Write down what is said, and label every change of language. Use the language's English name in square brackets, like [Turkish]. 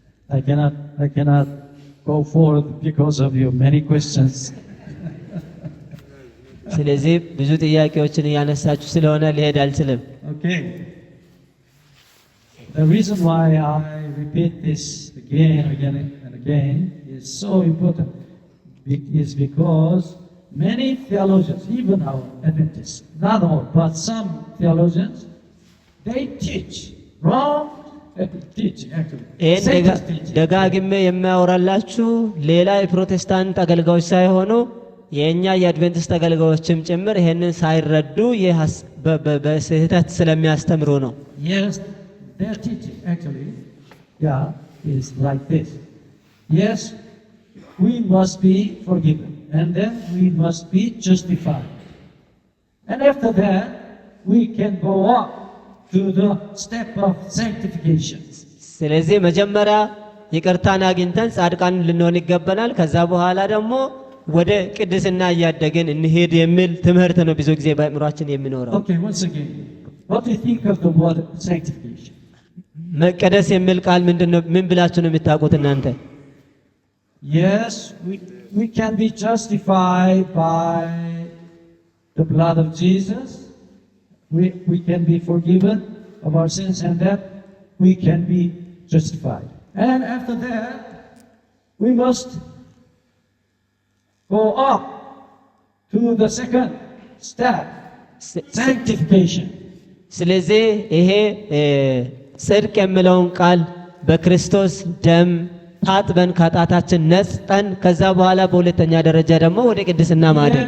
[English] I cannot go forward because of your many questions. [Amharic] ስለዚህ ብዙ ጥያቄዎችን ያነሳችሁ ስለሆነ ሊሄድ አልችልም። [English] Okay. The reason why I repeat this again and again is so important is because many theologians, even our Adventists, not all, but some theologians, they teach wrong teaching actually. [Amharic] ደጋግሜ የሚያወራላችሁ ሌላ የፕሮቴስታንት አገልጋዮች ሳይሆኑ የኛ የአድቬንቲስት አገልጋዮችም ጭምር ይሄንን ሳይረዱ በስህተት ስለሚያስተምሩ ነው። [English] Yes, their teaching actually is like this. Yes, we must be forgiven, and then we must be justified. And after that, we can go up to the step of sanctification. [Amharic] ስለዚህ መጀመሪያ ይቅርታን አግኝተን ጻድቃን ልንሆን ይገባናል። ከዛ በኋላ ደግሞ ወደ ቅድስና እያደገን እንሄድ የሚል ትምህርት ነው ብዙ ጊዜ በአእምሯችን የሚኖረው። [English] Okay, once again, what do you think of the word sanctification? [Amharic] መቀደስ የሚል ቃል ምንድነው? ምን ብላችሁ ነው የምታውቁት እናንተ? [English] Yes, we can be justified by the blood of Jesus. We can be forgiven of our sins, and that we can be justified. And after that, we must go up to the second step, sanctification. [Amharic] ስለዚህ ይሄ ጽድቅ የሚለውን ቃል በክርስቶስ ደም ታጥበን ከኃጢአታችን ነጽተን ከዛ በኋላ በሁለተኛ ደረጃ ደግሞ ወደ ቅድስና ማደግ።